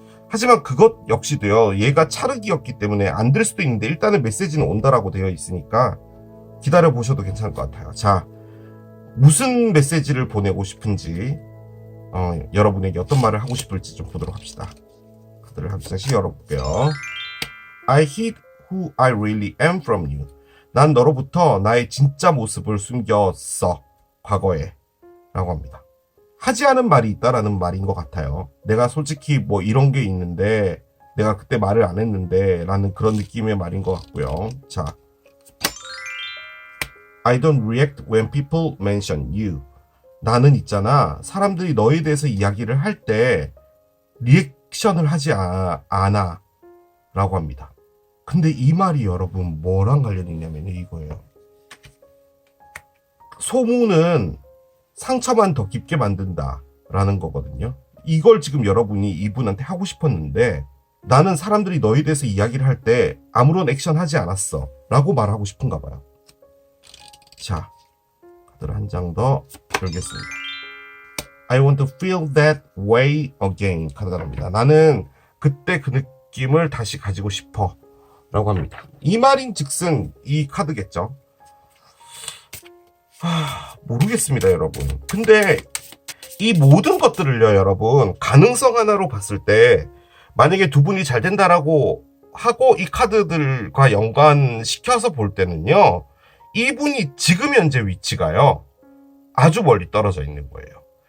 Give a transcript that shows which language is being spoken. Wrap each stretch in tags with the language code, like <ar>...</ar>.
<ko>하지만 그것 역시도요, 얘가 차륵이었기 때문에 안 될 수도 있는데 일단은 메시지는 온다라고 되어 있으니까 기다려 보셔도 괜찮을 것 같아요. 자, 무슨 메시지를 보내고 싶은지, 여러분에게 어떤 말을 하고 싶을지 좀 보도록 합시다. 카드를 한 장씩 열어볼게요.</ko> <en>I hid who I really am from you.</en> <ko>난 너로부터 나의 진짜 모습을 숨겼어, 과거에 라고 합니다. 하지 않은 말이 있다라는 말인 것 같아요. 내가 솔직히 뭐 이런 게 있는데 내가 그때 말을 안 했는데 라는 그런 느낌의 말인 것 같고요. 자,</ko> <en>I don't react when people mention you.</en> <ko>나는 있잖아. 사람들이 너에 대해서 이야기를 할 때 리액션을 하지 않아. 라고 합니다. 근데 이 말이 여러분 뭐랑 관련이 있냐면 이거예요. 소문은 상처만 더 깊게 만든다 라는 거거든요. 이걸 지금 여러분이 이분한테 하고 싶었는데 나는 사람들이 너에 대해서 이야기를 할 때 아무런 액션 하지 않았어 라고 말하고 싶은가 봐요. 자, 카드를 한 장 더 열겠습니다.</ko> <en>I want to feel that way again.</en> <ko>카드가 나옵니다. 나는 그때 그 느낌을 다시 가지고 싶어 라고 합니다. 이 말인 즉슨 이 카드겠죠. 모르겠습니다 여러분. 근데 이 모든 것들을요 여러분, 가능성 하나로 봤을 때 만약에 두 분이 잘 된다라고 하고 이 카드들과 연관시켜서 볼 때는요, 이분이 지금 현재 위치가요 아주 멀리 떨어져 있는 거예요.</ko>